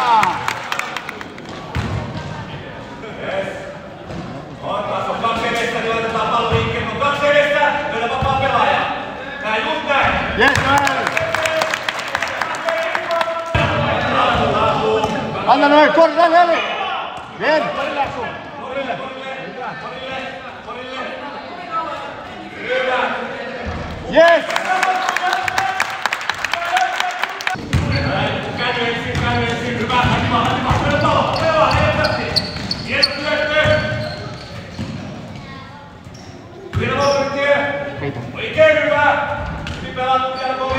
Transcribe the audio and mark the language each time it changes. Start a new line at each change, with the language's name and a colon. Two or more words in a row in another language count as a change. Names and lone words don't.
Finnish: On kaksi edestä, niin laitetaan pallo liikkeelle. On kaksi edestä, löydä vapaa pelaaja. Näin, just näin.
English: Yes, Noel.
Spanish: Anna Noel, corre, dale, dale. Bien. Yes.
Finnish: Käy ensin. Hyvä, Hanima. Pelaa, helposti. Hieno syöttö. Vielä Volkeritie. Oikein hyvä. Hyvin pelattu siellä kovin.